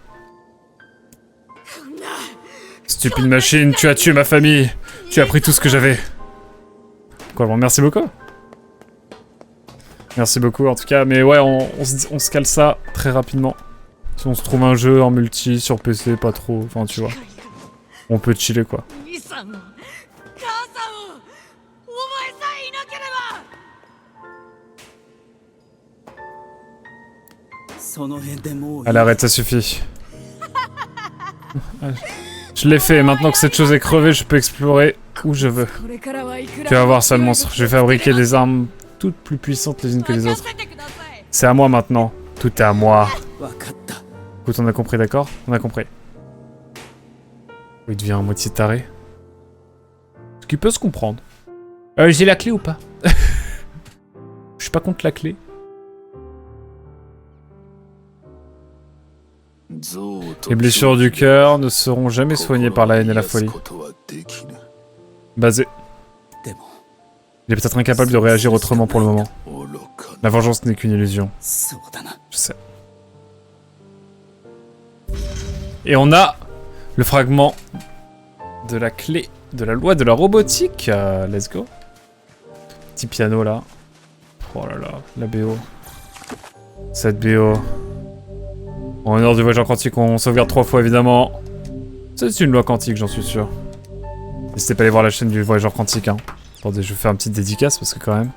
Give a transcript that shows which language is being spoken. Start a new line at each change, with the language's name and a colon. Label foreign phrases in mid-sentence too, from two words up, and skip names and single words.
French: Stupide machine, tu as tué ma famille! Tu as pris tout ce que j'avais! Quoi, bon, merci beaucoup! Merci beaucoup en tout cas, mais ouais, on se cale ça très rapidement. Si on se trouve un jeu en multi, sur PC, pas trop, enfin tu vois. On peut chiller quoi.
Japanese: 兄さんを母さんをお前さえいなければ。その辺でもう
French: Allez, arrête, ça suffit. Je l'ai fait, maintenant que cette chose est crevée, je peux explorer où je veux.
Japanese: これからはいくら
French: Tu vas voir ça le monstre, je vais fabriquer des armes toutes plus puissantes les unes que les autres. C'est à moi maintenant, tout est à moi.
Japanese: 分かった
French: Écoute, on a compris, d'accord? On a compris. Il devient à moitié taré. Ce qui peut se comprendre. J'ai la clé ou pas? Je suis pas contre la clé. Les blessures du cœur ne seront jamais soignées par la haine et la folie. Basé.
Japanese: でも
French: Il est peut-être incapable de réagir autrement pour le moment. La vengeance n'est qu'une illusion.
Japanese: そうだな
French: Je sais. Et on a le fragment de la clé de la loi de la robotique.
English: Let's go.
French: Petit piano là. Oh là là, la BO. Cette BO. En honneur du voyageur quantique, on sauvegarde 3 fois évidemment. C'est une loi quantique, j'en suis sûr. N'hésitez pas à aller voir la chaîne du voyageur quantique. Hein. Attendez, je vais faire une petite dédicace parce que quand même.